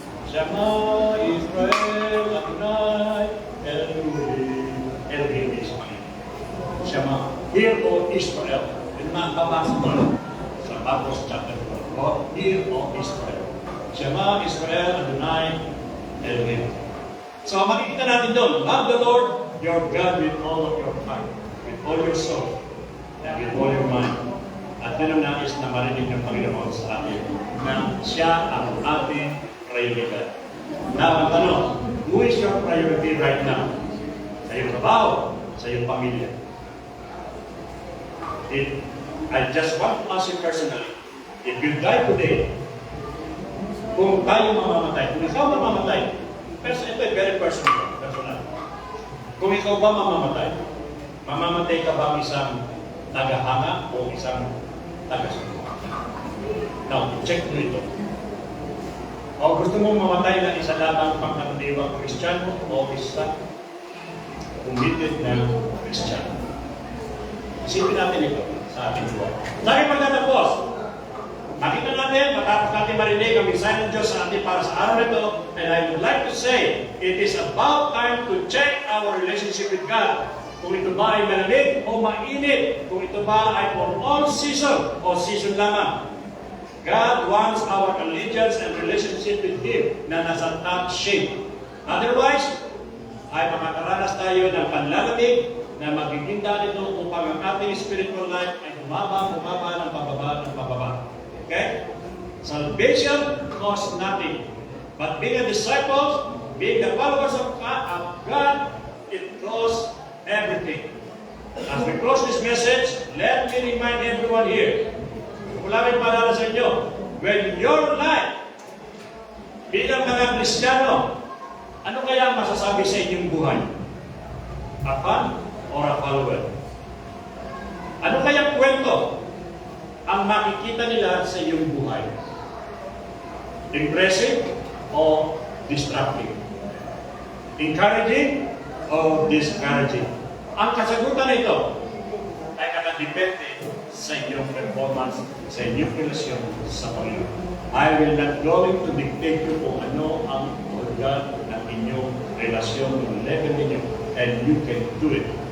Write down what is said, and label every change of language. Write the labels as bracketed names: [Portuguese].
[Hebrew] Shama, Israel, Adonai, Elohim. [English] Elohim is Panginoon. Shama, hear, O Israel. [Filipino] Yun na ang babasa mo sa Bapos chapter 4. [English] Hear, O Israel. [Hebrew] Shama, Israel, Adonai, Elohim. [Filipino] So, makikita natin doon, [English] love the Lord, your God with all of your heart, with all your soul, and with all your mind. [Filipino] At yun ang nais na marinig ng Panginoon sa atin, na siya ang ating prioridad. [English] Now, [Filipino] ang tanong, [English] who is your priority right now? [Filipino] Sa iyong trabaho, sa iyong pamilya. [English] I just want to ask you personally, if you die today, [Filipino] kung tayo mamamatay, kung ikaw mamamatay, pero ito ay [English] very personal. [Filipino] Kung ikaw ba mamamatay ka ba isang tagahanga o isang tagasunod? Now, check mo ito. O gusto mong mamatay na isa lamang pangkaraniwang Kristiyano o isa committed na Kristiyano? Isipin natin ito sa ating buwan. Dahil pagtatapos, makita natin, matapos natin marinig ang mensahe ng Diyos sa atin para sa araw nito, [English] and I would like to say, it is about time to check our relationship with God. [Filipino] Kung ito ba ay malamig o mainit, kung ito ba ay [English] for all season [Filipino] o season lamang. [English] God wants our allegiance and relationship with Him na nasa top shape. [Filipino] Otherwise, ay makakaranas tayo ng panlalamig na magiging dahil ito upang ang ating spiritual life ay bumaba ng pababa. Okay? [English] Salvation costs nothing. But being a disciple, being the followers of God, it costs everything. As we close this message, let me remind everyone here, [Filipino] wala rin paalala sa inyo, [English] when your life, [Filipino] bilang mga Kristiyano, ano kaya masasabi sa inyong buhay? [English] A fan or a follower? [Filipino] Ano kaya kwento ang makikita nila sa iyong buhay? Impressive o destructive? Encouraging o discouraging? Ang kasagutan nito ay nakadepende sa inyong performance, sa inyong relasyon sa Panginoon. [English] I will not going to dictate you [Filipino] kung ano ang organ ng inyong relasyon, ng level ninyo, [English] and you can do it.